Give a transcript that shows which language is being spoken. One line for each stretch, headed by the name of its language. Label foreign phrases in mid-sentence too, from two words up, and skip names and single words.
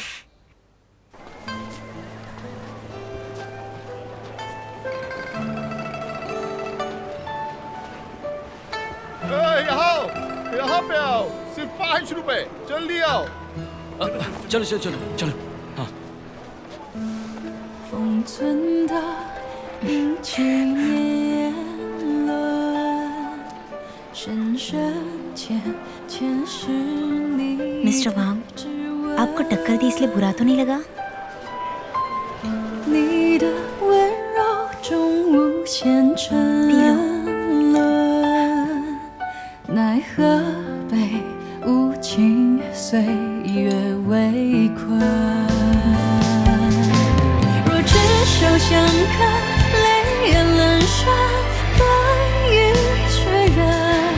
Hindi: यहाँ पे आओ, सिर्फ 5 रुपए, जल्दी आओ। चलो चलो चलो चलो। हाँ,
Chinese: 封存的一曲年轮，深深浅浅是你。
Hindi: मिस्टर वांग, आपको टक्कर दी इसलिए बुरा तो नहीं लगा?
Chinese: 你的温柔中无限沉沦，奈何被无情岁月围困。若只手相看，泪眼阑珊，难以确认。